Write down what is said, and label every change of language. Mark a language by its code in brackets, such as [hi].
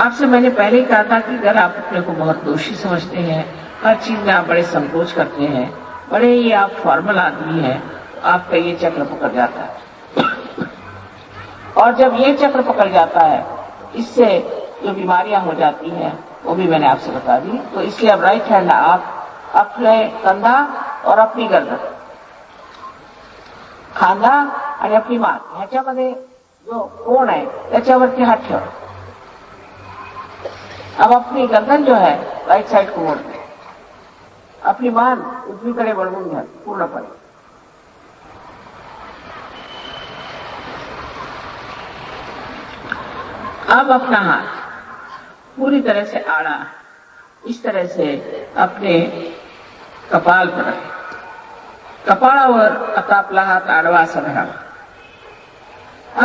[hi] आपसे मैंने पहले ही कहा था कि अगर आप अपने को बहुत दोषी समझते हैं, हर चीज में आप बड़े संकोच करते हैं, बड़े ही आप फॉर्मल आदमी हैं, तो आपका ये चक्र पकड़ जाता है। और जब ये चक्र पकड़ जाता है, इससे जो बीमारियां हो जाती हैं वो भी मैंने आपसे बता दी। तो इसलिए अब राइट हैंड आप अपने कंधा और अपनी गर्दन, [mr] खांदा आणि आपली मान ह्याच्यामध्ये जो कोण आहे त्याच्यावरती हात ठेवा। [hi] अब अपनी गर्दन जो है राइट साइड को मोड़ दें, अपनी [mr] मान उजवीकडे वळवून घ्या पूर्णपणे। [hi] अब अपना हाथ पूरी तरह से आड़ा इस तरह से अपने कपाल पर रखें, [mr] कपाळावर आता आपला हात आडवा असा धरावा।